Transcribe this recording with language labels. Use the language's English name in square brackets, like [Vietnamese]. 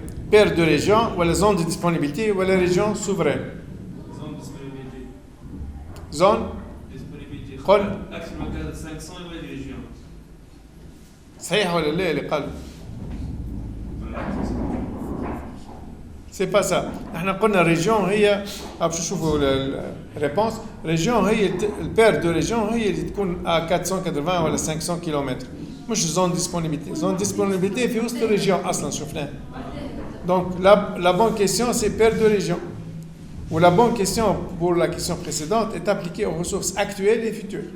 [French] Paire de régions ou la zone de disponibilité ou la région souveraine. Zone de disponibilité. Zone disponibilité. [Arabic] قل أكثر من 500 régions. صحيح ولا لا اللي قالوا؟ سي با سا. احنا قلنا ريجيون هي باش نشوفوا الريبونس. ريجيون هي البير دو ريجيون هي اللي تكون 480 ولا 500 كيلومتر، مش زون ديسبونيبيليتي. زون ديسبونيبيليتي في وسط الريجيون اصلا شفناه. [French] Donc la bonne question c'est paire de régions. Ou la bonne question pour la question précédente est appliquée aux ressources actuelles et futures.